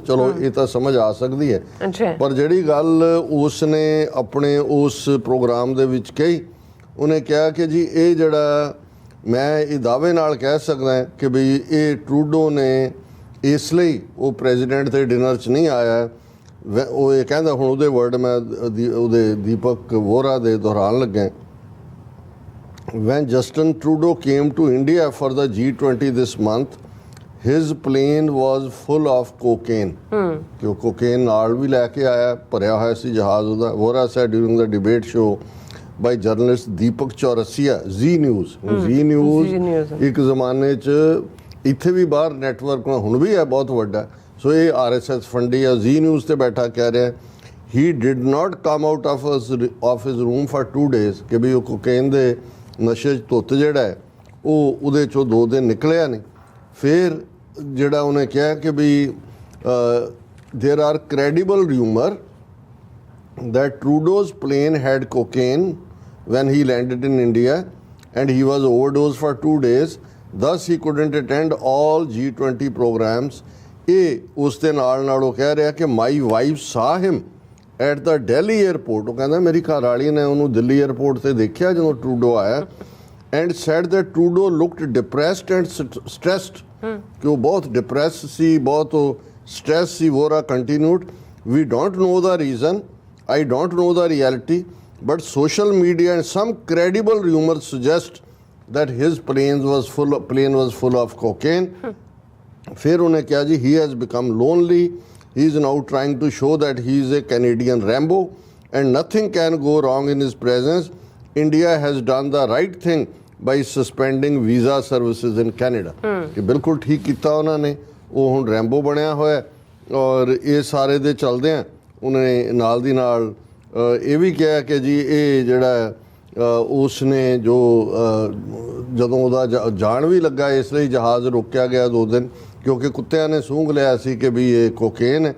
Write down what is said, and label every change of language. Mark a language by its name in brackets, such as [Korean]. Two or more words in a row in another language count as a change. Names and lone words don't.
[Punjabi] ਚਲੋ ਇਹ ਤਾਂ ਸਮਝ ਆ ਸਕਦੀ ਹੈ, ਪਰ ਜਿਹੜੀ ਗੱਲ ਉਸ ਨੇ ਆਪਣੇ ਉਸ ਪ੍ਰੋਗਰਾਮ ਦੇ ਵਿੱਚ ਕਹੀ, ਉਹਨੇ ਕਿਹਾ ਕਿ ਜੀ ਇਹ ਜਿਹੜਾ ਮੈਂ ਇਹ ਦਾਅਵੇ ਨਾਲ ਕਹਿ ਸਕਦਾ ਕਿ ਬਈ ਇਹ ਟਰੂਡੋ ਨੇ ਇਸ ਲਈ ਉਹ ਪ੍ਰੈਜ਼ੀਡੈਂਟ ਦੇ ਡਿਨਰ 'ਚ ਨਹੀਂ ਆਇਆ। ਉਹ ਇਹ ਕਹਿੰਦਾ, ਹੁਣ ਉਹਦੇ ਵਰਡ ਮੈਂ ਉਹਦੇ ਦੀਪਕ ਵੋਰਾ ਦੇ ਦੁਹਰਾਉਣ ਲੱਗਾ, [English] when Justin Trudeau came to India for the G20 this month, his plane was full of cocaine। [Punjabi] ਕਿ ਉਹ ਕੋਕੇਨ ਨਾਲ ਵੀ ਲੈ ਕੇ ਆਇਆ, ਭਰਿਆ ਹੋਇਆ ਸੀ ਜਹਾਜ਼ ਉਹਦਾ। ਵੋਰਾ [English] said during the debate show by journalist [Punjabi] ਦੀਪਕ ਚੌਰਸੀਆ, ਜ਼ੀ ਨਿਊਜ਼ ਇੱਕ ਜ਼ਮਾਨੇ 'ਚ ਇੱਥੇ ਵੀ ਬਾਹਰ ਨੈਟਵਰਕ ਹੁਣ ਵੀ ਹੈ ਬਹੁਤ ਵੱਡਾ, ਸੋ ਇਹ RSS ਫੰਡੀ ਆ। ਜ਼ੀ ਨਿਊਜ਼ ਤੇ ਬੈਠਾ ਕਹਿ ਰਿਹਾ [English] he did not come out of his room for 2 days [Punjabi] ਕਿ ਵੀ ਉਹ ਕੋਕੇਨ ਦੇ ਨਸ਼ੇ 'ਚ ਧੁੱਤ ਜਿਹੜਾ ਹੈ ਉਹ ਉਹਦੇ 'ਚੋਂ 2 ਦਿਨ ਨਿਕਲਿਆ ਨਹੀਂ। ਫਿਰ ਜਿਹੜਾ ਉਹਨੇ ਕਿਹਾ ਕਿ ਵੀ [English] there are credible rumor that Trudeau's plane had cocaine when he landed in India and he was overdosed for 2 days, thus he couldn't attend all G20 programs। [Punjabi] ਇਹ ਉਸ ਦੇ ਨਾਲ ਉਹ ਕਹਿ ਰਿਹਾ ਕਿ [English] my wife saw him at the Delhi airport। [Punjabi] ਉਹ ਕਹਿੰਦਾ ਮੇਰੀ ਘਰ ਵਾਲੀ ਨੇ ਉਹਨੂੰ ਦਿੱਲੀ 에ਅਰਪੋਰਟ ਤੇ ਦੇਖਿਆ ਜਦੋਂ ਟਰੂਡੋ ਆਇਆ, [English] and said that Trudeau looked depressed and stressed [Punjabi] ਕਿ ਉਹ ਬਹੁਤ ਡਿਪਰੈਸ ਸੀ, ਬਹੁਤ ਸਟ੍ਰੈਸ ਸੀ। [English] ਵੋਰਾ continued, we don't know the reason, I don't know the reality, but social media and some credible rumors suggest that his plane was full of cocaine। [Punjabi] ਫਿਰ ਉਹਨੇ ਕਿਹਾ ਜੀ [English] he has become lonely, he is now trying to show that he is a Canadian Rambo and nothing can go wrong in his presence। India has done the right thing by suspending visa services in Canada। [Punjabi] ਕਿ ਬਿਲਕੁਲ ਠੀਕ ਕੀਤਾ ਉਹਨਾਂ ਨੇ, ਉਹ ਹੁਣ ਰੈਂਬੋ ਬਣਿਆ ਹੋਇਆ। ਔਰ ਇਹ ਸਾਰੇ ਦੇ ਚਲਦਿਆਂ ਉਹਨੇ ਨਾਲ ਦੀ ਨਾਲ ਇਹ ਵੀ ਕਿਹਾ ਕਿ ਜੀ ਇਹ ਜਿਹੜਾ ਉਸ ਨੇ ਜੋ ਜਦੋਂ ਉਹਦਾ ਜਾਣ ਵੀ ਲੱਗਾ ਇਸ ਲਈ ਜਹਾਜ਼ ਰੋਕਿਆ ਗਿਆ 2 ਦਿਨ ਕਿਉਂਕਿ ਕੁੱਤਿਆਂ ਨੇ ਸੂੰਘ ਲਿਆ ਸੀ ਕਿ ਵੀ ਇਹ ਕੋਕੇਨ ਹੈ।